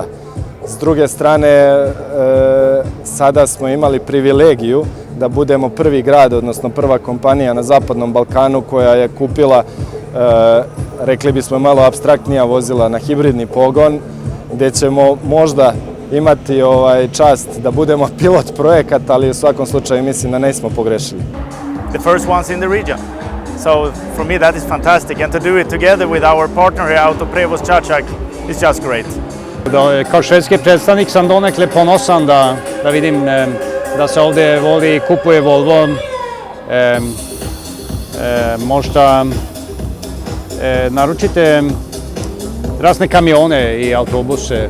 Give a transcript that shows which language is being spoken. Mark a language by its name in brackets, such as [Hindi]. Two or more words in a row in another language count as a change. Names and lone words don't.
[Serbian] S druge strane, sada smo imali privilegiju da budemo prvi grad, odnosno prva kompanija na Zapadnom Balkanu koja je kupila, rekli bismo malo apstraktnija vozila na hibridni pogon, gde ćemo možda imati čast da budemo pilot projekat, ali u svakom slučaju mislim da nismo pogrešili. [English] The first ones in the region. So for me that is fantastic, and to do it together with our partner here, Autoprevoz Čačak, is just great. [Serbian] Kao švedski predstavnik sam donekle ponosan da vidim da se ovde voli i kupuje Volvo. Možda naručite razne kamione i autobuse.